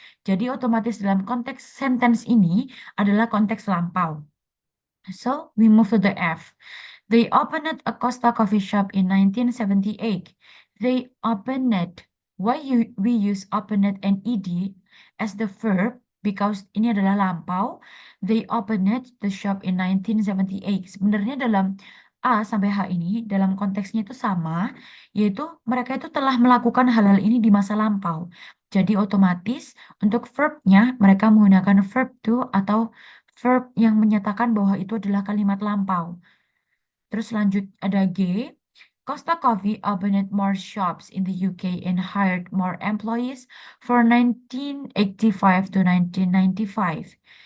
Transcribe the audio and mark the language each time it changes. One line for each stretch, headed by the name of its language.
Indonesian: Jadi otomatis dalam konteks sentence ini adalah konteks lampau.
English: So we move to the F. They opened a Costa coffee shop in 1978. They opened it. We use opened and ed as the verb because
Indonesian: ini adalah lampau.
English: They opened the shop in 1978.
Indonesian: Sebenarnya dalam A sampai H ini dalam konteksnya itu sama, yaitu mereka itu telah melakukan hal-hal ini di masa lampau. Jadi otomatis untuk verbnya mereka menggunakan verb to atau verb yang menyatakan bahwa itu adalah kalimat lampau. Terus lanjut ada G.
English: Costa Coffee opened more shops in the UK and hired more employees for 1985 to 1995.